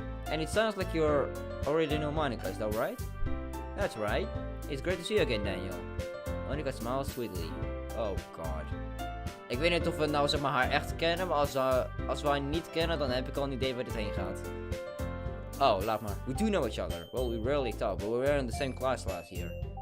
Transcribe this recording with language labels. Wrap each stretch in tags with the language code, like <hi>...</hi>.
<en>And it sounds like you're already know Monica, is that right? That's right. It's great to see you again, Daniel. Monica smiles sweetly. Oh god.</en> <nl>Ik weet niet of we nou zeg maar haar echt kennen, maar als we haar niet kennen, dan heb ik al een idee waar dit heen gaat.</nl> <en>Oh,</en> <nl>laat maar.</nl> <en>We do know each other. Well, we rarely talk, but we were in the same class last year.</en>